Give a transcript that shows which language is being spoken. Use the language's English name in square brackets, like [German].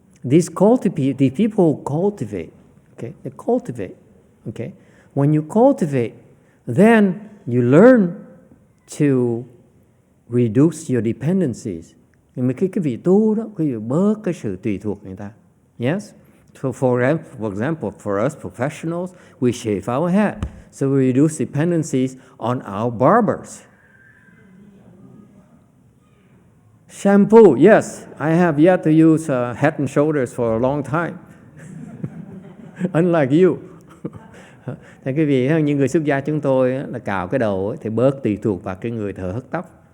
[English] These people who cultivate, okay, they cultivate, okay. When you cultivate, then you learn to reduce your dependencies. [Vietnamese] Nhưng mà cái vị tu đó, cái vị bớt cái sự tùy thuộc người ta. [English] Yes. So for example, for us professionals, we shave our head, so we reduce dependencies on our barbers. Shampoo, yes, I have yet to use Head and Shoulders for a long time. Unlike you. [Vietnamese] Thì quý vị, những người xuất gia chúng tôi là cạo cái đầu thì bớt tùy thuộc vào cái người thợ hớt tóc.